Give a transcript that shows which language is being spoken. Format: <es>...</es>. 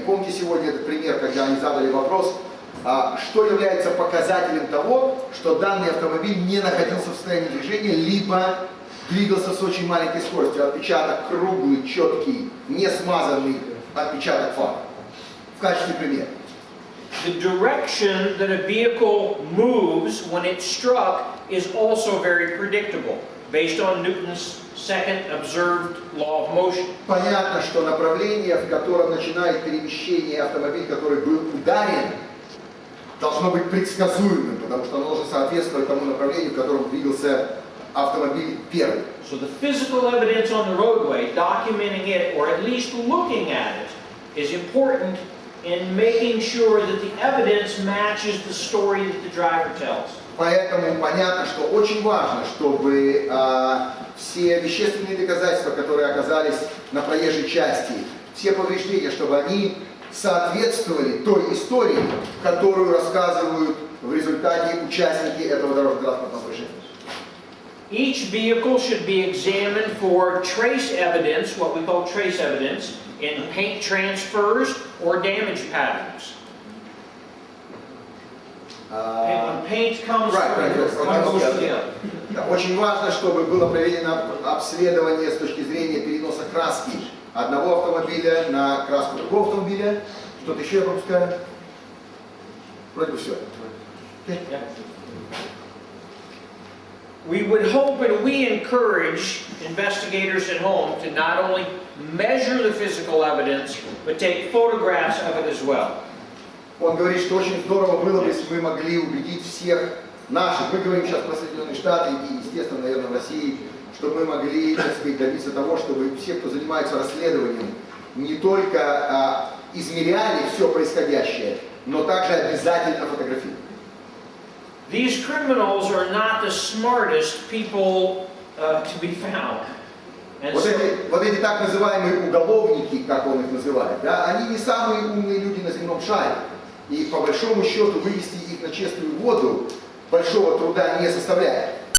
<ru>Помните сегодня этот пример, когда они задали вопрос, что является показателем того, что данный автомобиль не находился в состоянии движения, либо двигался с очень маленькой скоростью. Отпечаток круглый, четкий, не смазанный отпечаток фар. В качестве примера.</ru> <en>The direction that a vehicle moves when it's struck is also very predictable, based on Newton's second observed law of motion.</en> <ru>Понятно, что направление, в котором начинает перемещение автомобиль, который был ударен, должно быть предсказуемым, потому что оно должно соответствовать тому направлению, в котором двигался автомобиль первый.</ru> <en>So the physical evidence on the roadway, documenting it or at least looking at it, is important in making sure that the evidence matches the story that the driver tells.</en> <ru>Поэтому понятно, что очень важно, чтобы все вещественные доказательства, которые оказались на проезжей части, все повреждения, чтобы они соответствовали той истории, которую рассказывают в результате участники этого дорожно-транспортного происшествия.</ru> <en>Each vehicle should be examined for trace evidence, what we call trace evidence, in paint transfers or damage patterns. When paint comes from one goes to the other.</en> <ru>Да, очень важно, чтобы было проведено обследование с точки зрения переноса краски одного автомобиля на краску другого автомобиля. Что-то еще я пропускаю? Вроде бы все.</ru> <en>We would hope and we encourage investigators at home to not only measure the physical evidence, but take photographs of it as well.</en> <ru>Он говорит, что очень здорово было бы, если мы могли убедить всех наших, мы говорим сейчас про Соединенные Штаты и, естественно, наверное, в России, чтобы мы могли, так сказать, добиться того, чтобы все, кто занимается расследованием, не только измеряли все происходящее, но также обязательно фотографировали.</ru> <en>These criminals are not the smartest people to be found.</en> <ru>Вот эти так называемые уголовники, как он их называет, да, они не самые умные люди на земном шаре. И по большому счету вывести их на чистую воду большого труда не составляет.</ru>